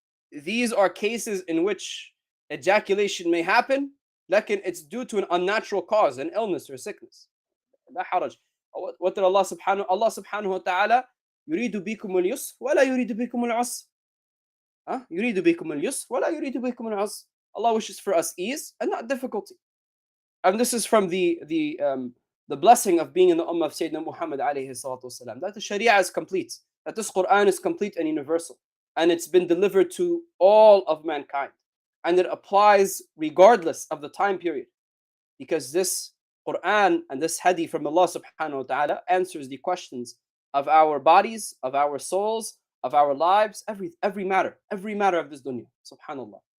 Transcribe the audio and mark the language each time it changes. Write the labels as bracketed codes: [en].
[en] These are cases in which ejaculation may happen, lakin it's due to an unnatural cause, an illness or sickness. [ar] لا حرج. [en] What did [ar] Allah subhanahu wa ta'ala يريد بكم اليسر ولا يريد بكم العسر. يريد بكم اليسر ولا يريد بكم العسر. [en] Allah wishes for us ease and not difficulty. And this is from the blessing of being in the ummah of Sayyidina Muhammad alayhi salatu wasalam, that the Sharia is complete, that this Quran is complete and universal, and it's been delivered to all of mankind, and it applies regardless of the time period, because this Quran and this hadith from Allah subhanahu wa ta'ala answers the questions of our bodies, of our souls, of our lives, every matter of this dunya, subhanallah.